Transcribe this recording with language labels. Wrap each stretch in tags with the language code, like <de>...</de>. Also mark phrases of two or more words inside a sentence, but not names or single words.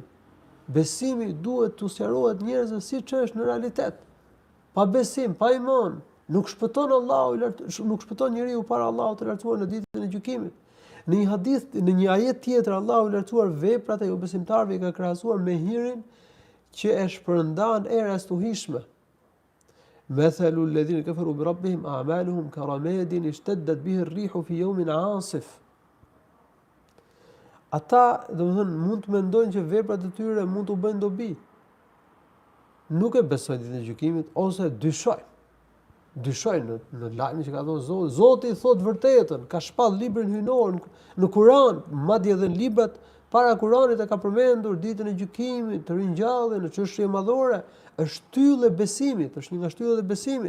<sq>Besimi duhet t'u sqarohet njerëzve siç është në realitet. Pa besim, pa iman, nuk shpëton Allahu, nuk shpëton njeriu para Allahut të lartësuar në ditën e gjykimit. Në një hadith, në një ajet tjetër, Allahu i lartësuar veprat e jo besimtarëve i ka krahasuar me hirin që e shpërndan era e stuhishme.</sq> <ar>مثل الذين كفروا بربهم أعمالهم كرماد اشتدت به الريح في يوم عاصف.</ar> <sq>Ata, domethënë, mund të mendojnë që veprat e tyre mund t'u bëjnë dobi. Nuk e besojnë ditën e gjykimit ose dyshojnë në lajmin që ka thënë Zoti. Zoti i thotë vërtetën, ka shpall librin hyjnor në Kur'an, madje edhe në librat para Kur'anit e ka përmendur ditën e gjykimit, të ringjalljen, në çështje madhore, është shtyllë e besimit, është një nga shtyllat e besimit.</sq>